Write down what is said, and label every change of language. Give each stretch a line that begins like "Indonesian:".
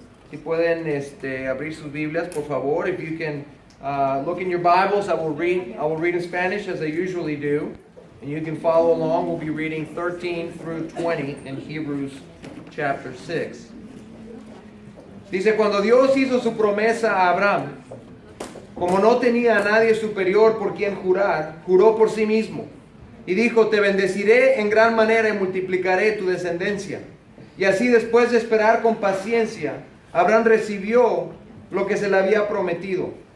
Spanish: Si pueden abrir sus Biblias, por favor.
English: If you can look in your Bibles, I will read in Spanish as I usually do. And you can follow along. We'll be reading 13 through 20 in Hebrews chapter 6.
Spanish: Dice, cuando Dios hizo su promesa a Abraham, como no tenía a nadie superior por quien jurar, juró por sí mismo. Y dijo, te bendeciré en gran manera y multiplicaré tu descendencia. Y así después de esperar con paciencia, Abraham recibió lo que se le había prometido.